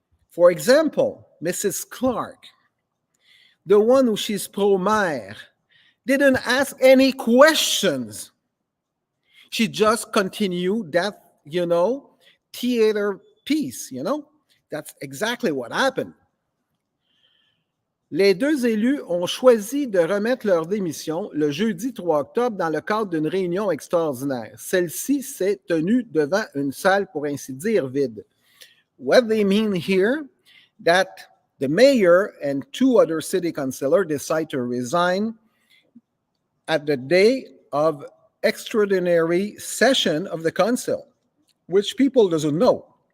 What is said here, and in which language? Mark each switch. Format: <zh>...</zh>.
<en>For example, Mrs. Clark, the one who she's pro-maire, didn't ask any questions. She just continued that, theater piece, That's exactly what happened.</en> <fr>Les 2 élus ont choisi de remettre leur démission le jeudi 3 octobre dans le cadre d'une réunion extraordinaire. Celle-ci s'est tenue devant une salle, pour ainsi dire, vide.</fr> <en>What they mean here, that the mayor and 2 other city councilors decide to resign at the day of extraordinary session of the council, which people doesn't know.</en>